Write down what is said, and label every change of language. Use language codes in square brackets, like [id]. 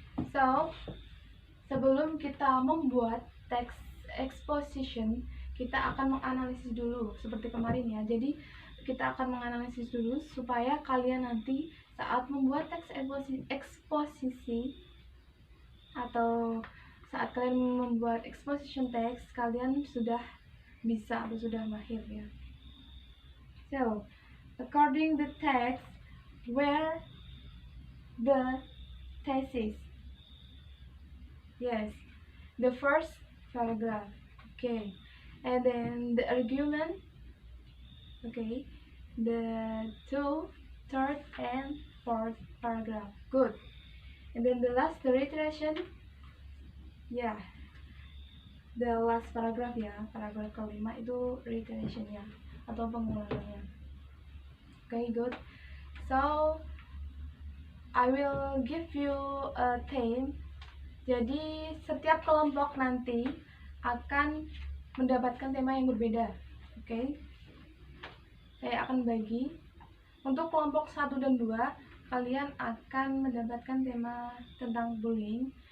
[id] So, sebelum kita membuat teks exposition, kita akan menganalisis dulu seperti kemarin ya. Jadi kita akan menganalisis dulu supaya kalian nanti saat membuat teks eksposisi atau saat kalian membuat exposition text, kalian sudah bisa atau sudah mahir ya. [en] So, according the text, where the thesis? Yes, the first paragraph. Okay, and then the argument, okay, the third and fourth paragraph. Good. And then the last, the reiteration. Yeah, the last paragraph ya, [id] paragraph kelima itu reiterationnya atau pengulangannya. [en] Okay, good. So I will give you a theme. [id] Jadi setiap kelompok nanti akan mendapatkan tema yang berbeda. Oke, saya akan bagi. Untuk kelompok 1 dan 2, kalian akan mendapatkan tema tentang bullying.